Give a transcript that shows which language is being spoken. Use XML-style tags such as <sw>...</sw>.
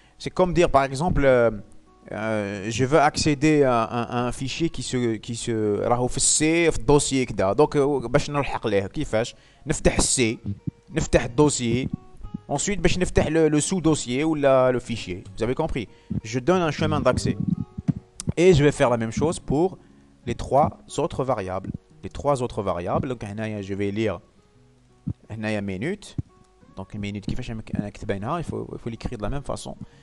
<fr>C'est comme dire par exemple, je veux accéder à un fichier qui se</fr> <ar>راهو في السي في الدوسيي كذا. Donc باش نلحق ليه كيفاش؟ نفتح السي، نفتح الدوسيي.</ar> <fr>Ensuite, je vais faire le sous-dossier ou le fichier. Vous avez compris? Je donne un chemin d'accès. Et je vais faire la même chose pour les 3 autres variables. Les 3 autres variables. Donc, je vais lire minute. Donc, minute, il faut l'écrire de la même façon.</fr>